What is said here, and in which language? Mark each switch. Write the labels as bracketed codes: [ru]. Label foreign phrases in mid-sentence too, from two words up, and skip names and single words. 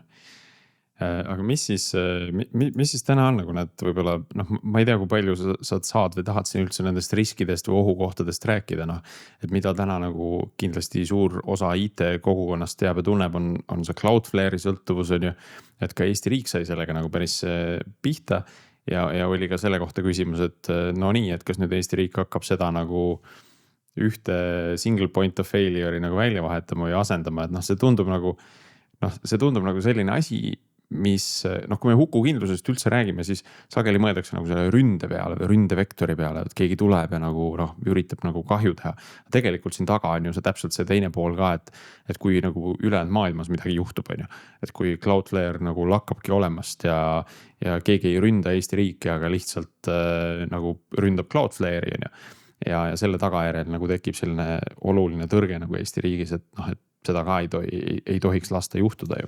[et] Aga mis siis täna on nagu need võib-olla, ma ei tea, kui palju sa saad või tahad siin üldse nendest riskidest või ohukohtadest rääkida, et mida täna nagu kindlasti suur osa IT kogukonnast teab ja tunneb, on see Cloudflare'i sõltuvus, on ju, et ka Eesti riik sai sellega nagu päris pihta ja oli ka selle kohta küsimus, et nii, et kas nüüd Eesti riik hakkab seda nagu ühte [en] single point of failure'i [et] nagu välja vahetama või asendama, et see tundub nagu selline asi, mis, kui me hukukindlusest üldse räägime, siis sageli mõeldakse nagu selle ründe peale või ründevektori peale, et keegi tuleb ja nagu üritab nagu kahju teha. Tegelikult siin taga on ju see täpselt see teine pool ka, et kui nagu ülejäänud maailmas midagi juhtub, on ju, et kui Cloudflare nagu lakkabki olemast ja keegi ei ründa Eesti riiki, aga lihtsalt nagu ründab Cloudflare'i, on ju, ja selle tagajärjel nagu tekib selline oluline tõrge nagu Eesti riigis, et seda ka ei tohiks lasta juhtuda ju.